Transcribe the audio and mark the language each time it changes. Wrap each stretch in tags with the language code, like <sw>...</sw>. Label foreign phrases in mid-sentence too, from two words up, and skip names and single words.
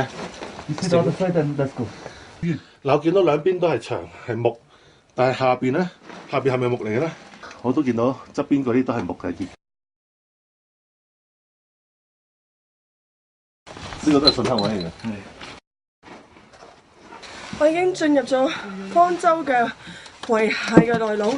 <en>You sit on the side and let's go.</en> <yue>嗱，我見到兩邊都係牆係木，但係下邊咧，下邊係咪木嚟嘅咧？我都見到側邊嗰啲都係木嘅。呢個都係信號位嚟嘅。我已經進入咗方舟嘅遺骸嘅內陸。</yue>